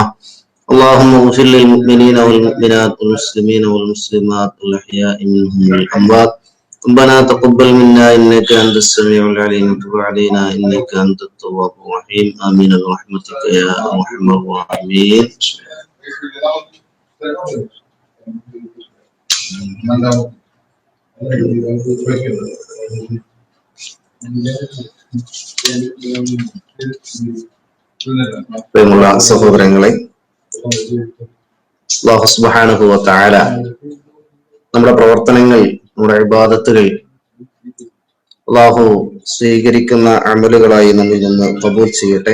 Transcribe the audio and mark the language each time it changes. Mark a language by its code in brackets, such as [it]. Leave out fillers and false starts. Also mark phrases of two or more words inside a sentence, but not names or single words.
[ar] اللهم اغفر للمؤمنين والمؤمنات والمسلمين والمسلمات الأحياء منهم والأموات. ربنا تقبل منا إنك أنت السميع العليم وتب علينا إنك أنت التواب الرحيم. آمين برحمتك يا أرحم الراحمين. [ml] പ്രിയമുള്ള സഹോദരങ്ങളെ, [ar] الله سبحانه وتعالى [ml] നമ്മുടെ പ്രവർത്തനങ്ങൾ, നമ്മുടെ ഇബാദത്തുകൾ അല്ലാഹു സ്വീകരിക്കുന്ന അമലുകളായി നമ്മിൽ നിന്ന് ഖബൂൽ ചെയ്യട്ടെ.